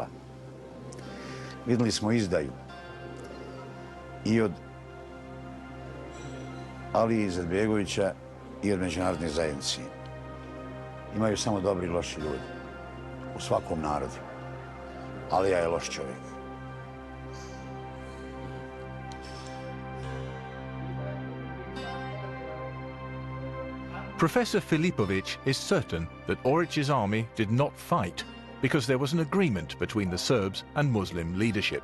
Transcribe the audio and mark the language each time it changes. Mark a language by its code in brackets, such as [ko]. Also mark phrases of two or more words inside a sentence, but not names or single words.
[bs] Vidjeli smo izdaju i od Alije Izetbegovića i od međunarodne zajednice. Imaju samo dobri i loši ljudi u svakom narodu. Alija je loš čovjek. [en] Professor Filipovic is certain that Oric's army did not fight because there was an agreement between the Serbs and Muslim leadership.